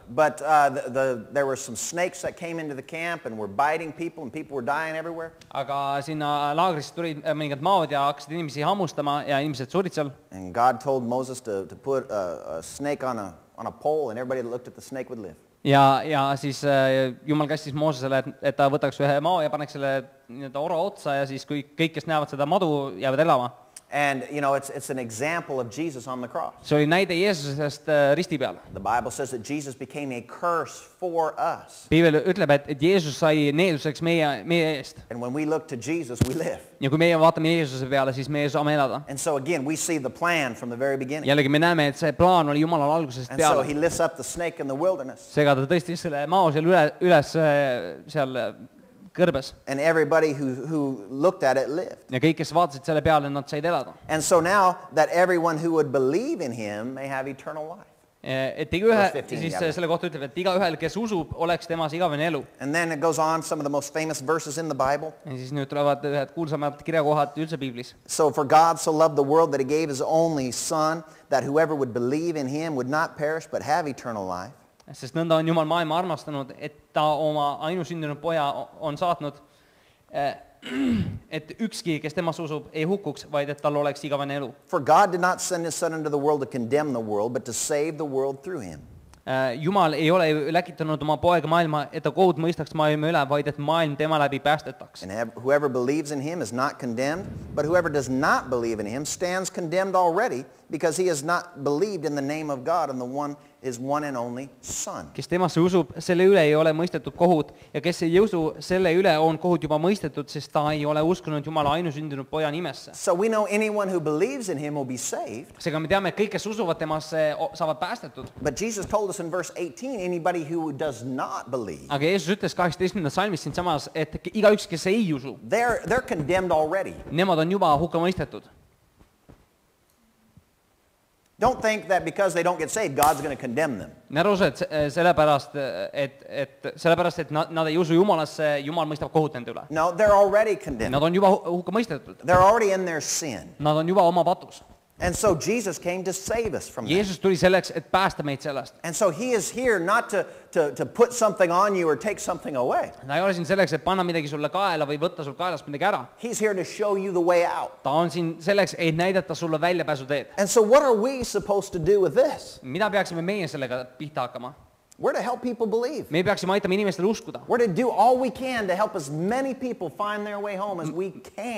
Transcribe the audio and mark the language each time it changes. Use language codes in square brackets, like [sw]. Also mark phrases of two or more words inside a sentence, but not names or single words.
[en] But there were some snakes that came into the camp and were biting people, and people were dying everywhere. [et] Aga sinna laagrisse tulid mõningad maod ja hakkasid inimesi hammustama ja inimesed surid seal. [en] And God told Moses to put a snake on a pole, and everybody that looked at the snake would live. [et] Ja siis Jumal kästis Moosesele, et ta võtaks ühe mao ja paneks selle nii-öelda ora otsa ja siis kui kõik, kes näevad seda madu, jäävad elama. [en] And, you know, it's an example of Jesus on the cross. [et] See oli näide Jeesusest risti peal. [en] The Bible says that Jesus became a curse for us. [et] Piibel ütleb, et Jeesus sai needuseks meie eest. [en] And when we look to Jesus, we live. [et] Ja kui meie vaatame Jeesuse peale, siis meie saame elada. [en] And so again, we see the plan from the very beginning. [et] Jällegi me näeme, et see plaan oli Jumalal algusest [en] And so [et] peale. [en] he lifts up the snake in the wilderness. [et] Seega ta tõstis selle mao seal üles seal kõrbes. [en] And everybody who looked at it lived. [et] Ja kõik, kes vaatasid selle peale, nad said elada. [en] And so now that everyone who would believe in him may have eternal life. [et] Et [en] Verse 15, [et] siis jälle. selle kohta ütleb, et igaühel, kes usub, oleks temas igavene elu. [en] And then it goes on, some of the most famous verses in the Bible. [et] Ja siis nüüd tulevad ühed kuulsamad kirjakohad üldse Piiblis. [en] So for God so loved the world that he gave his only son, that whoever would believe in him would not perish but have eternal life. [et] Sest nõnda on Jumal maailma armastanud, et ta oma ainusündinud poja on saatnud, et ükski, kes temas usub, ei hukkuks, vaid et tal oleks igavene elu. [en] For God did not send his son into the world to condemn the world, but to save the world through him. [et] Jumal ei ole ju läkitanud oma poega maailma, et ta kohut mõistaks maailma üle, vaid et maailm tema läbi päästetaks. [en] And whoever believes in him is not condemned, but whoever does not believe in him stands condemned already, because he has not believed in the name of God and the one his one and only son. [et] Kes temasse usub, selle üle ei ole mõistetud kohut, ja kes ei usu, selle üle on kohut juba mõistetud, sest ta ei ole uskunud Jumala ainusündinud poja nimesse. [en] So we know anyone who believes in him will be saved. [et] Seega me teame, et kõik, kes usuvad temasse, saavad päästetud. [en] But Jesus told us in verse 18, anybody who does not believe, [et] Aga Jeesus ütles 18. salmis siinsamas, et igaüks, kes ei usu, [en] they're condemned already. [et] nemad on juba hukka mõistetud. [en] Don't think that because they don't get saved, God's going to condemn them. [et] Ne aru see, et sellepärast, et nad ei usu Jumalasse, Jumal mõistab kohut nende üle. [en] No, they're already condemned. [et] Nad on juba hukka mõistetud. [en] They're already in their sin. [et] Nad on juba oma patus. [en] And so Jesus came to save us from that. [et] Jeesus tuli selleks, et päästa meid sellest. [en] And so he is here not to put something on you or take something away. [et] Ta ei ole siin selleks, et panna midagi sulle kaela või võtta sul kaelast midagi ära. [en] He's here to show you the way out. [et] Ta on siin selleks, et näidata sulle väljapääsuteed. [en] And so what are we supposed to do with this? [et] Mida peaksime meie sellega pihta hakkama? [en] We're to help people believe. [et] Me peaksime aitama inimestel uskuda. [en] We're to do all we can to help as many people find their way home as we can.